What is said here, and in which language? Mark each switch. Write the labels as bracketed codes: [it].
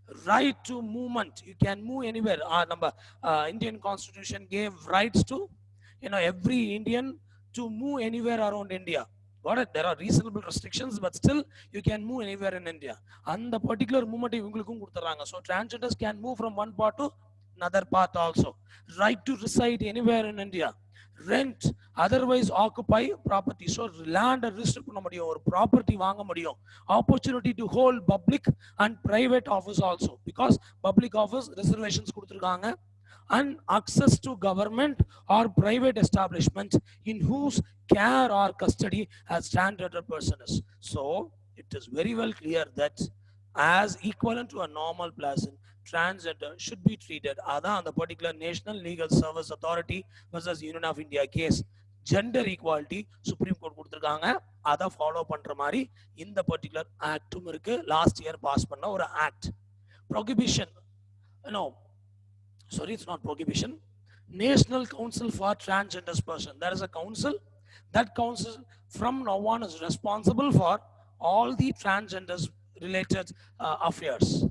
[en] Right to movement, you can move anywhere. Number Indian constitution gave rights to every Indian to move anywhere around India. Got it? There are reasonable restrictions, but still you can move anywhere in India. And the particular movement [ta] இவங்களுக்கும் கொடுத்துறாங்க. [en] So transgenders can move from one part to another part also. Right to reside anywhere in India. Rent, otherwise occupy property. [ta] So land restrict பண்ண முடியும், ஒரு property வாங்க முடியும். [en] Opportunity to hold public and private office also, because public office reservations கொடுத்துருக்காங்க. And access to government or private establishment in whose care or custody as transgender person is. So it is very well clear that as equivalent to a normal person, transgender should be treated. Adha the particular National Legal Service Authority versus Union of India case, gender equality Supreme Court கொடுத்திருக்காங்க. [ta] அதை follow பண்ற மாதிரி இந்த particular ஆக்டும் இருக்கு. [en] Last year pass பண்ண ஒரு act. Prohibition, sorry, it's not prohibition. National Council for Transgender Person. There is a council. That council from now on is responsible for all the transgenders related affairs.